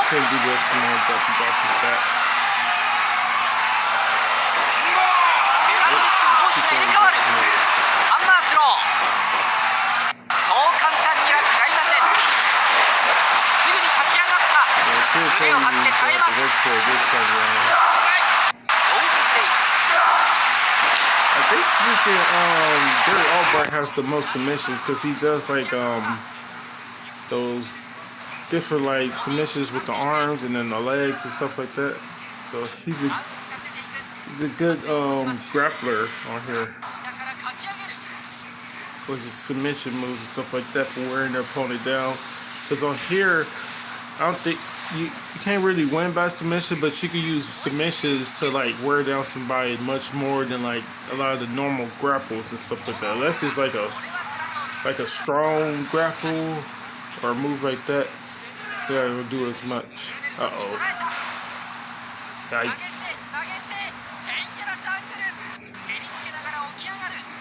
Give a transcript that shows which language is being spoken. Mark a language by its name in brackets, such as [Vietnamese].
[English] Couldn't do this and more drop and drops his back. [Japanese] 目まぐるしく攻守が入れ替わる。ハンマースロー。そう簡単には食らいません。すぐに立ち上がった。胸を張って耐えます。 [English] Work for this time around. [Japanese] ロープブレイク。 [English] I think freaking Gary Albright has the most submissions because he does like those different like submissions with the arms and then the legs and stuff like that. So he's a good grappler on here [Japanese] 下から勝ち上げる。 [English] with his submission moves and stuff like that for wearing their opponent down. Because on here, I don't think you can't really win by submission, but you can use submissions to like wear down somebody much more than like a lot of the normal grapples and stuff like that. Unless it's like a strong grapple or a move like that, yeah, it will do as much. Uh-oh. Yikes. [Japanese] 投げ捨て。デンジャラスアングル。蹴りつけながら起き上がる。